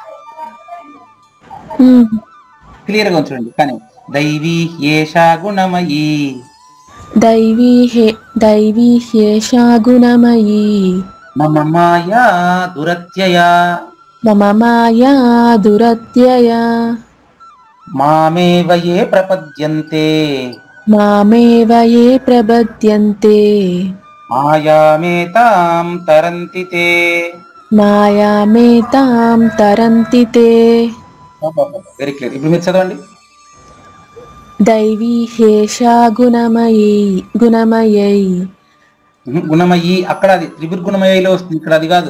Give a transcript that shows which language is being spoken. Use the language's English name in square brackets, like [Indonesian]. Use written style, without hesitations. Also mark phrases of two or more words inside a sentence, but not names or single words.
[Telugu] క్లియర్ గా ఉంచండి. [Sanskrit] కానీ దైవీ ఏషా గుణమయీ, దైవీ హేషా గుణమయీ, మమ మాయా దురత్యయా, మమ మాయా దురత్యయా, మామేవ యే ప్రపద్యంతే, మామేవ యే ప్రపద్యంతే, మాయామేతాం తరంతి తే, మాయామేతాం తరంతి తే. [English] very clear. [Telugu] ఇప్పుడు మీరు చదవండి. [Sanskrit] దైవీ హేషా గుణమయీ, [Telugu] గుణమయీ అక్కడ అది త్రిపుర్గుణమయిలో వస్తుంది, ఇక్కడ అది కాదు.